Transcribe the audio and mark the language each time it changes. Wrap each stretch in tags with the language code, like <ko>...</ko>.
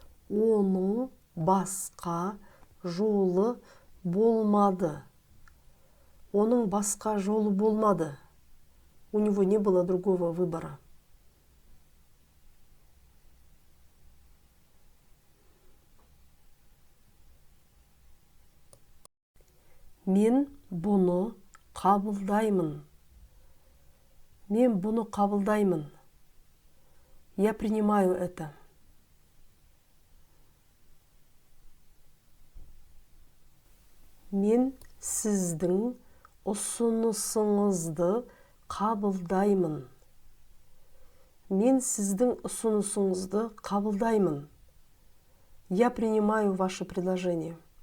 <kk>Оның басқа жолы болмады. Оның басқа жолы болмады.</kk> <ru>У него не было другого выбора.</ru> <kk>Мен бұны қабылдаймын. Мен бұны қабылдаймын.</kk> <ru>Я принимаю это.</ru> <kk>Мен сіздің ұсынысыңызды қабылдаймын. Мен сіздің ұсынысыңызды қабылдаймын.</kk> <ru>Я принимаю ваше предложение.</ru>